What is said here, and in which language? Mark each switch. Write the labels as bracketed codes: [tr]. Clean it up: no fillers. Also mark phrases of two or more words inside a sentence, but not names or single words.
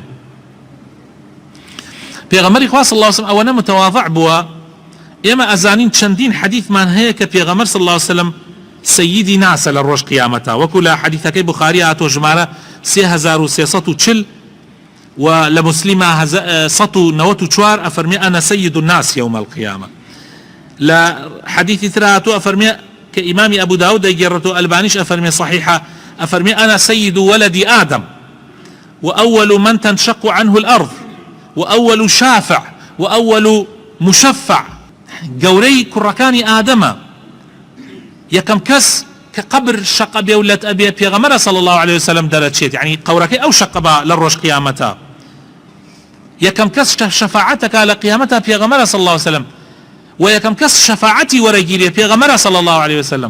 [ckb] پێغەمبەری خوا [ar] صلی الله علیه وسلم [ckb] ئەوەنە متەواضع بووە ئێمە ئەزانین چەندین حەدیثمان هەیە کە پێغەمبەر [ar] صلی الله عليه وسلم [ckb] سەییدی ناسە لە ڕۆژ قیامەتە، وەکو لە حەدیثەکەی بوخاری هاتۆ ژمارە 3340 و لە مسلمە 194 ئەفەرمێ [ar] ئەنە سەیید الناس یوم القیامە. [ckb] لە حەدیثی تر هاتۆ ئەفەرمێ کە ئیمامی ئەبو داود دەیگێڕێتەوە، ئەلبانیش ئەفەرمێ صحیحە، ئەفەرمێ [ar] ئەنە سەیید ولد آدم وأول من تنشق عنه الأرض وأول شافع وأول مشفع. [ckb] گەورەی کوڕەکانی ئادەمە، یەکەم کەس کە قبر شەقە بێ و لەت ئەبێ پێغەمبەرە [ar] صلی الله عليه وسلم [ckb] دەرەچێت، یعنی قەورەکەی ئەو شەقە بە لە ڕۆژ قیامەتە. یەکەم کەس شەفاعەتەکە لە قیامەتە پێغەمبەرە [ar] صلی الله عليه وسلم، [ckb] و یەکەم کەس شەفاعەتی وەرەگیرێ پێغەمبەرە [ar] صلی الله عليه وسلم.